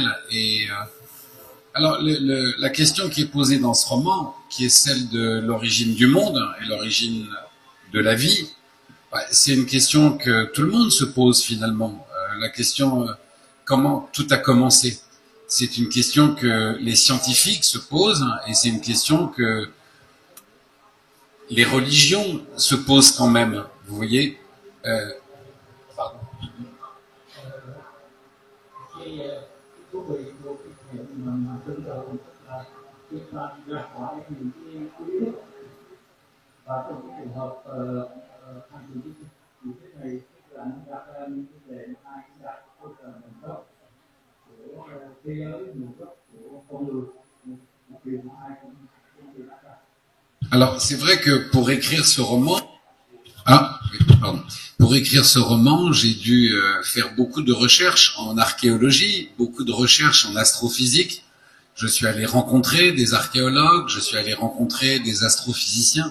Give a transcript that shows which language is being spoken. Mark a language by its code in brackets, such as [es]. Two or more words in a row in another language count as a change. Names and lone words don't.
[fr] Et alors, la question qui est posée dans ce roman, qui est celle de l'origine du monde et l'origine de la vie, c'est une question que tout le monde se pose finalement. La question comment tout a commencé. C'est une question que les scientifiques se posent et c'est une question que les religions se posent quand même. Vous voyez. Pardon. [vi] Thú vị của cái chuyện mà tưởng tượng là chúng ta ra khỏi những cái lý thuyết. Và trong cái trường hợp thành tựu như thế này là nó đặt ra những vấn đề mà ai cũng đặt câu trả lời gốc của thế giới, nguồn gốc của con người, một điều mà ai cũng đặt ra. [fr] Alors, c'est vrai que pour écrire ce roman, pour écrire ce roman, j'ai dû faire beaucoup de recherches en archéologie, beaucoup de recherches en astrophysique. Je suis allé rencontrer des archéologues, je suis allé rencontrer des astrophysiciens.